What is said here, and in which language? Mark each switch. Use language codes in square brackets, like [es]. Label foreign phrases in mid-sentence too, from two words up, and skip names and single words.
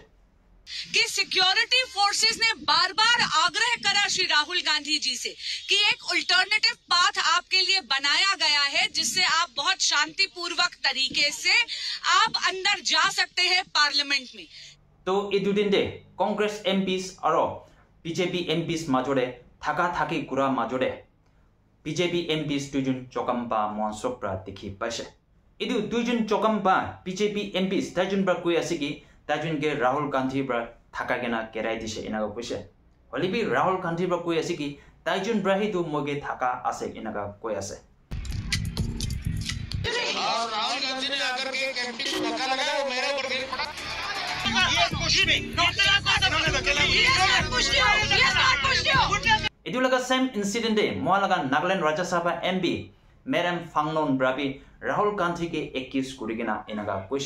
[hi] कि [en] security forces [hi] ने बार-बार आग्रह करा श्री राहुल गांधी जी से कि एक [en] alternative path [hi] आपके लिए बनाया गया है जिससे आप बहुत शांतिपूर्वक तरीके से आप अंदर जा सकते हैं पार्लियामेंट में [grt] तो इदुदिन दे कांग्रेस एमपीस और बीजेपी एमपीस माजोरे थाका थाकी गुरा माजोरे बीजेपी एमपीस दुजुन चोकम्पा मोनसोप्रा दिखि पासे इदु दुजुन चोकम्पा बीजेपी एमपीस दाजुन ब्रा कोइ आसे की ताजुन के राहुल गांधी ब्रा थाका गेना केराई दिसे इनागा कोइसे हलिबी राहुल गांधी ब्रा कोइ आसे की ताजुन ब्रा ही दु मोगे थाका आसे इनागा कोइ आसे [hi] राहुल गांधी ने अगर के एमपी को धक्का लगाया वो मेरे ऊपर गिर पड़ा ये खुशी में [grt] इदु लगा [en] same incident [grt] दे मोआ लगा नागालैंड राज्य सभा एमपी मैडम फांगनोन ब्राबी राहुल गांधी के एक्यूज कुरिगिना इनागा कोइसे